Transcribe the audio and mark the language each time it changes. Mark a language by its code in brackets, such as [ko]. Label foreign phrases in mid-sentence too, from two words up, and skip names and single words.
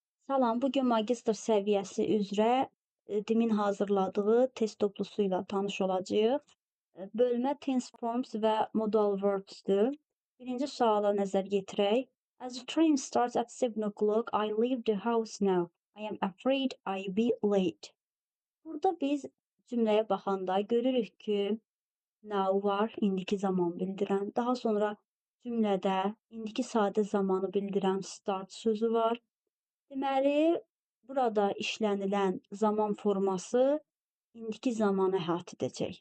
[az] Salam, bugün magistr səviyyəsi üzrə DİM-in hazırladığı test toplusu ilə tanış olacağıq. Bölmə [en] tense forms [az] və [en] modal verbs'dür. [az] Birinci suala nəzər yetirək. [en] As the train starts at 7 o'clock, I leave the house now. I am afraid I'll be late. [az] Burada biz cümləyə baxanda görürük ki, now var, indiki zaman bildirən. Daha sonra cümlədə indiki sadə zamanı bildirən start sözü var. Deməli, burada işlənilən zaman forması indiki zamanı əhatə edəcək.